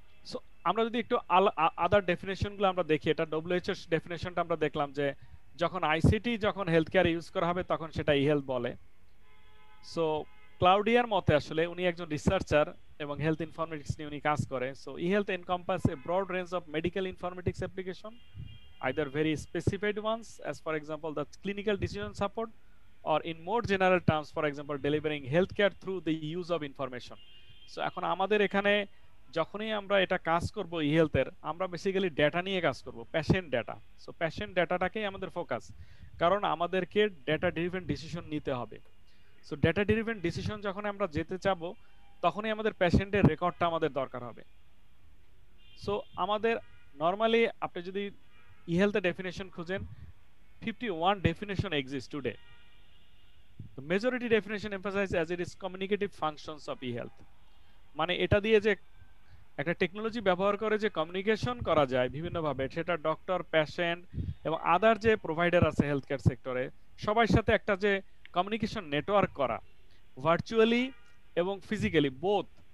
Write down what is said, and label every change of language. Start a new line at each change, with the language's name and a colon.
Bangla: So আমরা যদি একটু আদার ডেফিনেশন গুলো আমরা দেখি, এটা ডব্লিউএইচও ডেফিনেশনটা আমরা দেখলাম যে যখন আইসিটি যখন হেলথ কেয়ার ইউজ করা হবে তখন সেটা ই হেলথ বলে। সো ক্লাউডিয়ার মতে আসলে উনি একজন রিসার্চার এবং হেলথ ইনফরমেটিক্স নিয়ে উনি কাজ করে।
English: So e health encompass a broad range of medical informatics application, either very specified ones as for example the clinical decision support, or in more general terms for example delivering healthcare through the use of information.
Bangla: So এখন আমাদের এখানে যখনই আমরা এটা কাজ করব ই হেলথের, আমরা বেসিক্যালি ডেটা নিয়ে কাজ করব, পেশেন্ট ডেটা। সো পেশেন্ট ডেটাটাকেই আমাদের ফোকাস, কারণ আমাদেরকে ডেটা ড্রিভেন ডিসিশন নিতে হবে। সো ডেটা ড্রিভেন ডিসিশন যখন আমরা যেতে চাবো, তখনই আমাদের পেশেন্টের রেকর্ডটা আমাদের দরকার হবে। সো আমাদের নর্মালি আপনি যদি ই হেলথ ডেফিনেশন খুঁজেন,
English: 51 definition exists today. The majority definition emphasize as it is communicative functions of e-health.
Bangla: মানে এটা দিয়ে যে একটা টেকনোলজি ব্যবহার করে যে কমিউনিকেশন করা যায় বিভিন্নভাবে, সেটা ডক্টর, পেশেন্ট এবং আদার যে প্রোভাইডার আছে হেলথ কেয়ার সেক্টরে, সবার সাথে একটা যে কমিউনিকেশন নেটওয়ার্ক করা, ভার্চুয়ালি এবং ফিজিক্যালি বোথ।